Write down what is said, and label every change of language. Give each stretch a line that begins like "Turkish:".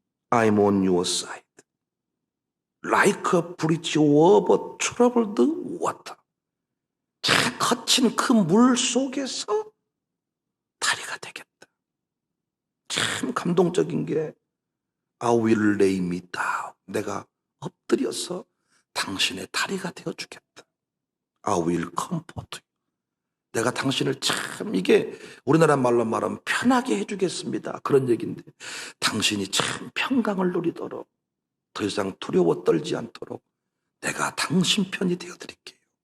English: I'm on your side. Like a bridge over troubled water.
Korean: 거친 그 물 속에서 다리가 되겠다. 참 감동적인 게
English: I will lay me down.
Korean: 내가 엎드려서 당신의 다리가 되어주겠다.
English: I will comfort you.
Korean: 내가 당신을 참, 이게 우리나라 말로 말하면 편하게 해주겠습니다. 그런 얘기인데 당신이 참 평강을 누리도록 더 이상 두려워 떨지 않도록 내가 당신 편이 되어드릴게요.